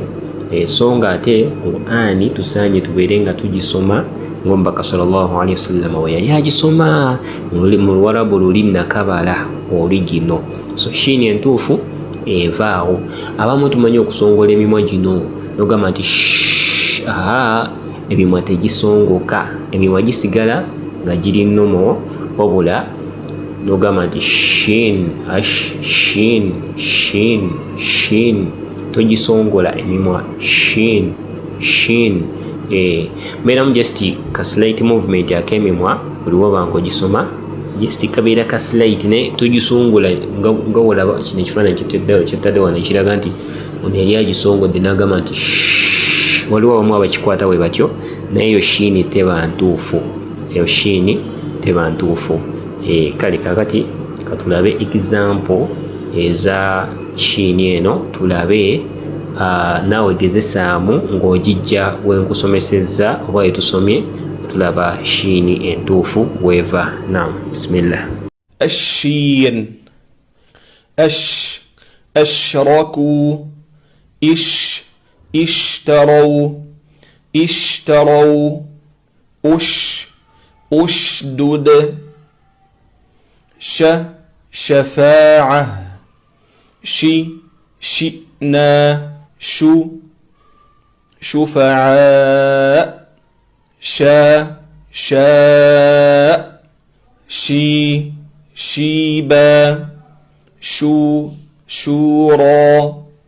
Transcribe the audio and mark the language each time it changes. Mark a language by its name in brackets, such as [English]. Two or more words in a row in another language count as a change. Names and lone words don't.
[Ganda] So ng'ate Qur'ani tusaanye tubeere nga tugisoma ng'omubaka [Arabic] صلى الله عليه وسلم [Ganda] we yali agisoma mu Luwarabu luli nakabala original. So shiini entuufu evaawo. Abamu tumanyi okusongola emimwa gino n'ogamba nti shh, emimwa tegisongoka, emimwa gisigala nga giri nnomo, wabula n'ogamba nti shin, ash, shin, shin, shin. Togisongola emimwa, shin, shin. Mbeeramu just ka [English] slight movement [Ganda] ak'emimwa buli waba ng'ogisoma, just kabeera ka slight naye togisongola nga wolaba kino ekifaananyi kyettadde wano ekiraga nti ono yali agisongodde n'agamba nti shh. Waliwo abamu abakikwata bwe batyo, naye eyo shiini teba ntuufu, eyo shiini teba ntuufu. Kale kaakati katulabe example eza shiini eno, tulabe naawe gezesaamu ng'ogijja wenkusomesezza oba wetusomye, tulaba shiini entuufu bw'eva. Naam, bismillah. [Arabic] الشين أشركوا اشتروا أشدد شفاعة شئنا شفعاء شاء شيبا شورى.